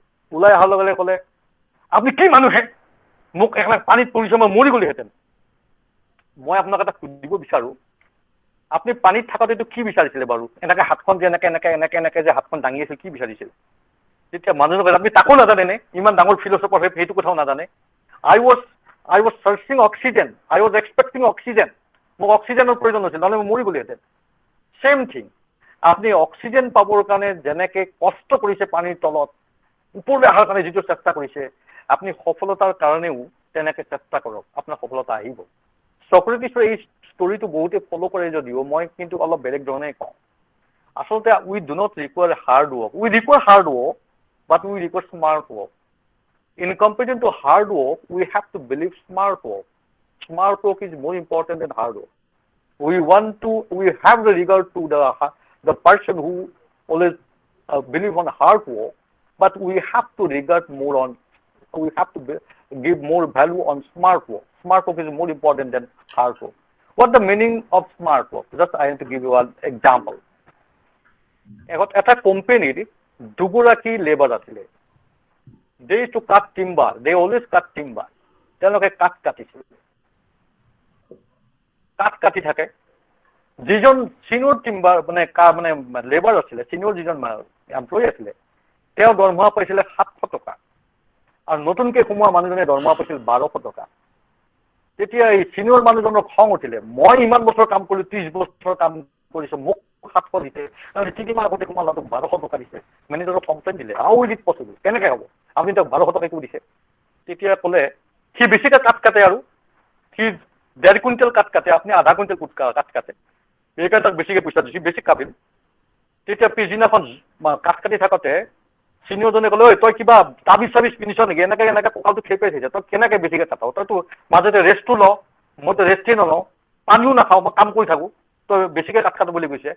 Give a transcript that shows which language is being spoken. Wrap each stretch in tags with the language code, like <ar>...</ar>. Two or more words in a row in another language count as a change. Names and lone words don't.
<as>ওলাই অহাৰ লগে লগে ক'লে, আপুনি কি মানুহে, মোক একেবাৰে পানীত পৰিছে, মই মৰি গ'লোহেঁতেন। মই আপোনাক এটা সুধিব বিচাৰো, আপুনি পানীত থাকোঁতে এইটো কি বিচাৰিছিলে বাৰু? এনেকে হাতখন যে এনেকে যে হাতখন দাঙি আছিল, কি বিচাৰিছিল? তেতিয়া মানুহজনে কলে, আপুনি তাকো নাজানে নে? ইমান ডাঙৰ ফিলচফাৰ হয়, সেইটো কথাও নাজানে।</as> <en>I was searching oxygen. I was expecting oxygen.</en> <as>মোক অক্সিজেনৰ প্ৰয়োজন হৈছিল, নহ'লে মই মৰি গ'লোহেঁতেন।</as> <en>same thing,</en> <as>আপুনি অক্সিজেন পাবৰ কাৰণে যেনেকে কষ্ট কৰিছে পানীৰ তলত, ওপৰলৈ অহাৰ কাৰণে যিটো চেষ্টা কৰিছে, আপুনি সফলতাৰ কাৰণেও তেনেকে চেষ্টা কৰক, আপোনাৰ সফলতা আহিব। সক্ৰেটিছৰ এই ষ্টৰিটো বহুতে ফ'ল' কৰে যদিও মই কিন্তু অলপ বেলেগ ধৰণে কওঁ।</as> <en>আচলতে We do not require hard work. We require hard work, but we require smart work. In comparison to hard work, we have to believe smart work. Smart work is more important than hard work. We have the regard to the person who always believe on hard work, but we have to give more value on smart work. Smart work is more important than hard work. What the meaning of smart work? Just I want to give you an example.</en> <as>এটা কোম্পানীৰ দুগৰাকী লেবাৰ আছিলে।</as> <en>They used to cut timber. They always cut timber.</en> <as>তেওঁলোকে কাঠ কাটিছিল। কাঠ কাটি থাকে। যিজন</as> <en>senior timber</en> <as>মানে লেবাৰ আছিলে, চিনিয়ৰ যিজন এমপ্লয়ী আছিলে, তেওঁ দৰমহা পাইছিলে 700 টকা। আৰু নতুনকৈ সোমোৱা মানুহজনে দৰমহা পাইছিল 1200 টকা। তেতিয়া এই চিনিয়ৰ মানুহজনৰ খং উঠিলে, মই ইমান বছৰ কাম কৰিলো, 30 বছৰ কাম কৰিছো, মোক 700 দিছে, তিনিমাহ আগতে সোমাল 1200 টকা দিছে। মেনেজাৰক কমপ্লেইন দিলে,</as> <en>How is it possible,</en> <as>কেনেকে হ'ব, আপুনি তেওঁক 1200 টকা কিয় দিছে? তেতিয়া ক'লে, সি বেছিকে কাঠ কাটে, আৰু সি 1.5 কুইণ্টেল কাঠ কাটে, আপুনি আধা কুইণ্টেল কাঠ কাটে, সেইকাৰণে তাক বেছিকে পইচা দিছে, বেছি কাটিল। তেতিয়া পিছদিনাখন কাঠ কাটি থাকোঁতে চিনিয়ৰজনে ক'লে ঐ তই কিবা তাবিজ চাবিজ পিন্ধিছ নেকি, এনেকে কঁকালটো খেপে থাকে, তই কেনেকে বেছিকে কাটাও, তইতো মাজতে ৰেষ্টটো ল, মইতো ৰেষ্টেই নলওঁ, পানীও নাখাওঁ, মই কাম কৰি থাকো, তই বেছিকে কাট খাটো বুলি কৈছে।</as>